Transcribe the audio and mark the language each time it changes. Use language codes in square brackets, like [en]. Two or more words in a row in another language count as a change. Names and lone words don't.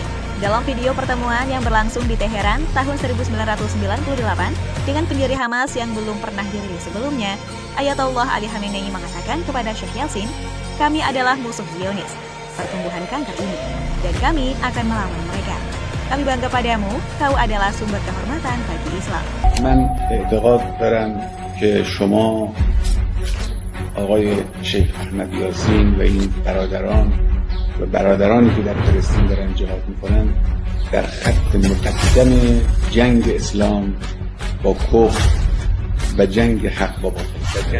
[id] Dalam video pertemuan yang berlangsung di Teheran tahun 1998 dengan pendiri Hamas yang belum pernah dirilis sebelumnya, Ayatollah Ali Khamenei mengatakan kepada Syekh Yasin, "Kami adalah musuh Zionis, pertumbuhan kanker ini, dan kami akan melawan mereka. Kami bangga padamu, kau adalah sumber kehormatan bagi Islam." [fa] من اعتقاد دارم که شما آقای شیخ احمد یاسین و این برادرانی که در فلسطین دارن جهاد میکنن در خط مقدم جنگ اسلام با کفر و جنگ حق با باطل.